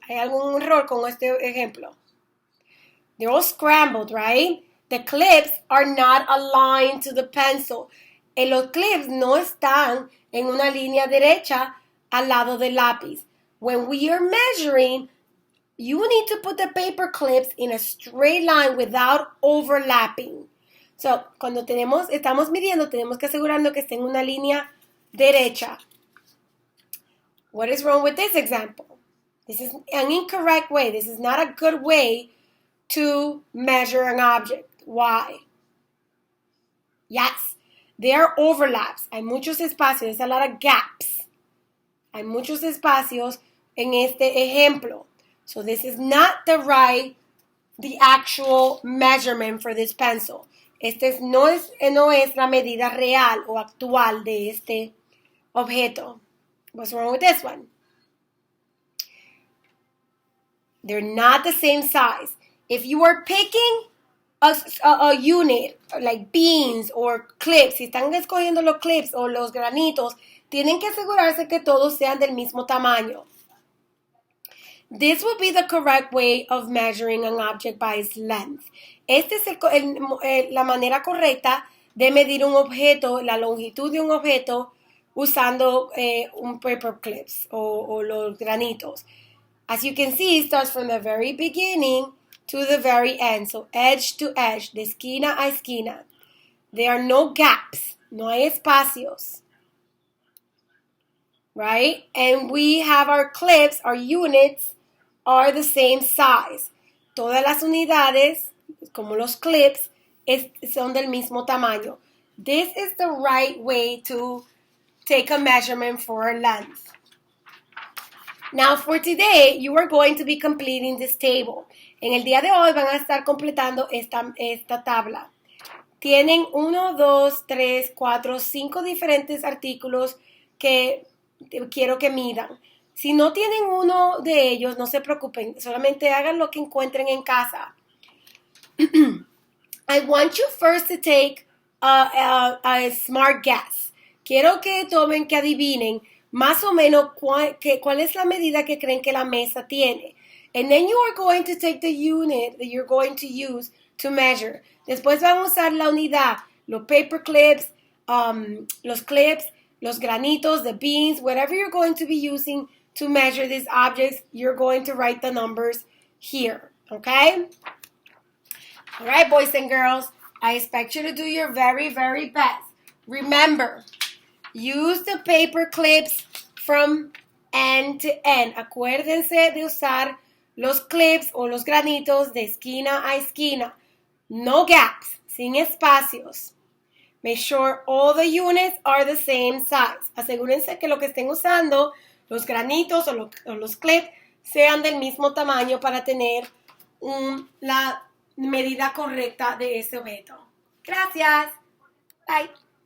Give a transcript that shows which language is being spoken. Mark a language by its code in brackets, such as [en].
[es] Hay algún error con este ejemplo. [en] They're all scrambled, right? The clips are not aligned to the pencil. [es] Los clips no están en una línea derecha al lado del lápiz. [en] When we are measuring, you need to put the paper clips in a straight line without overlapping. [es] So, cuando estamos midiendo, tenemos que asegurarnos que esté en una línea derecha. [en] What is wrong with this example? This is an incorrect way. This is not a good way to measure an object. Why? Yes, there are overlaps. [es] Hay muchos espacios. [en] There's a lot of gaps. [es] Hay muchos espacios en este ejemplo. [en] So this is not the actual measurement for this pencil. [es] No es la medida real o actual de este objeto. [en] What's wrong with this one? They're not the same size. If you are picking a unit, like beans or clips, [es] si están escogiendo los clips o los granitos, tienen que asegurarse que todos sean del mismo tamaño. [en] This would be the correct way of measuring an object by its length. [es] Esta es la manera correcta de medir un objeto, la longitud de un objeto, usando un paper clips o los granitos. [en] As you can see, it starts from the very beginning to the very end. So edge to edge, [es] de esquina a esquina. [en] There are no gaps, [es] no hay espacios. [en] Right? And we have our clips, our units are the same size. [es] Todas las unidades, como los clips, son del mismo tamaño. [en] This is the right way to take a measurement for a length. Now for today, you are going to be completing this table. [es] En el día de hoy van a estar completando esta tabla. Tienen 1, 2, 3, 4, 5 diferentes artículos que quiero que midan. Si no tienen uno de ellos, no se preocupen. Solamente hagan lo que encuentren en casa. [en] I want you first to take a smart guess. [es] Quiero que adivinen más o menos cuál es la medida que creen que la mesa tiene. [en] And then you are going to take the unit that you're going to use to measure. [es] Después van a usar la unidad, los paper clips, los clips, los granitos, [en] the beans, whatever you're going to be using to measure these objects, you're going to write the numbers here, okay? All right, boys and girls, I expect you to do your very, very best. Remember, use the paper clips from end to end. [es] Acuérdense de usar los clips o los granitos de esquina a esquina. [en] No gaps, [es] sin espacios. [en] Make sure all the units are the same size. [es] Asegúrense que lo que estén usando, los granitos o los clips, sean del mismo tamaño para tener la medida correcta de ese objeto. Gracias. Bye.